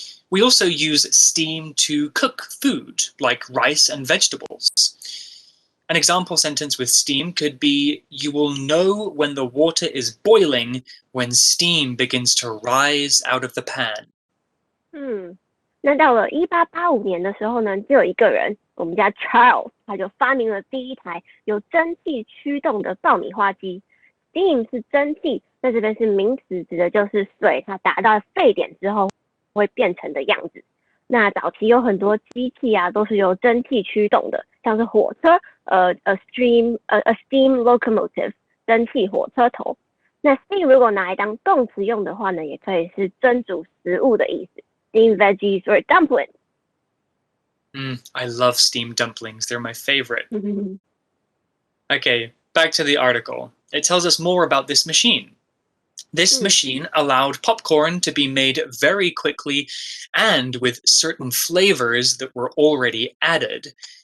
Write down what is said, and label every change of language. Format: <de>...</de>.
<en>We also use steam to cook food, like rice and vegetables. An example sentence with steam could be, you will know when the water is boiling when steam begins to rise out of the pan.</en> <zh>那到了1885年的时候呢，就有一个人，我们家 Charles， 他就发明了第一台有蒸汽驱动的爆米花机。 Steam 是蒸汽，在这边是名词，指的就是水，它达到沸点之后会变成的样子。那早期有很多机器啊，都是由蒸汽驱动的，像是火车，</zh> <en>a steam locomotive，</en> <zh>蒸汽火车头。那 steam 如果拿来当动词用的话呢，也可以是蒸煮食物的意思。</zh> <en>Steamed veggies or dumplings. I love steamed dumplings. They're my favorite. Okay, back to the article. It tells us more about this machine. This machine allowed popcorn to be made very quickly and with certain flavors that were already added.</en>